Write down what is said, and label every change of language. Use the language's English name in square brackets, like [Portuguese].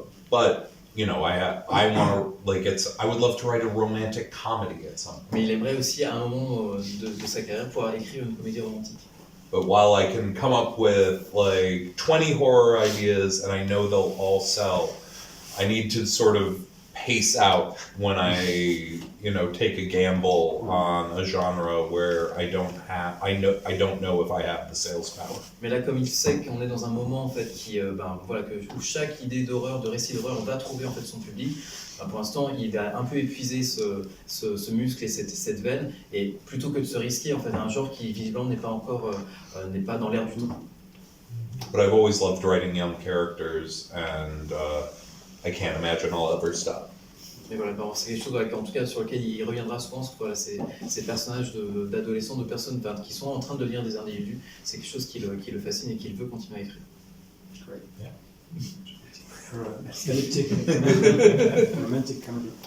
[English] But I want to I would love to write a romantic comedy at some point. [French] Mais il aimerait aussi à un moment de sa carrière pouvoir écrire une comédie romantique. But while I can come up with like 20 horror ideas and I know they'll all sell, I need to sort of pace out when I, take a gamble on a genre where I don't know if I have the sales power. Mais là, comme il sait qu'on est dans un moment en fait où chaque idée d'horreur, de récit d'horreur, va trouver en fait son public. Pour l'instant, il va un peu épuiser ce muscle et cette veine, et plutôt que de se risquer en fait à un genre qui visiblement n'est pas dans l'air du temps. [English] But I've always loved writing young characters, and I can't imagine I'll ever stop. [French] Mais voilà, c'est quelque chose en tout cas sur lequel il reviendra souvent, ces personnages d'adolescents, de personnes qui sont en train de devenir des individus. C'est quelque chose qui le fascine et qu'il veut continuer à écrire. [English] Great. Yeah. Romantic comedy.